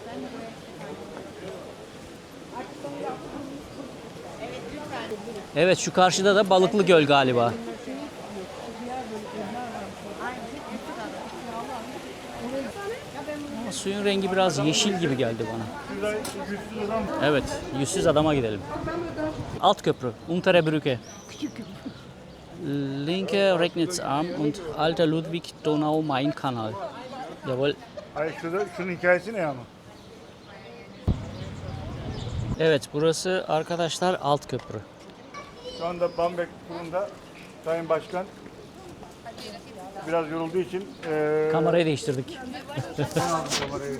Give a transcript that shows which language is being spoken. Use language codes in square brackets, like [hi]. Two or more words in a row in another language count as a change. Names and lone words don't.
[tr] Evet şu karşıda da Balıklı Göl galiba. Ama suyun rengi biraz yeşil gibi geldi bana. Şurada güçsüz adam Evet, yüzsüz adama gidelim. Alt köprü, [de] Untere Brücke. Linke Regnitzarm und Alter Ludwig Donau Main Kanal. Jawohl. [tr] Hayır şurada, şunun hikayesi ne ama? Evet, burası arkadaşlar alt köprü. Şu anda Bamberg kurunda Sayın Başkan biraz yorulduğu için Kamerayı değiştirdik. kamerayı elime.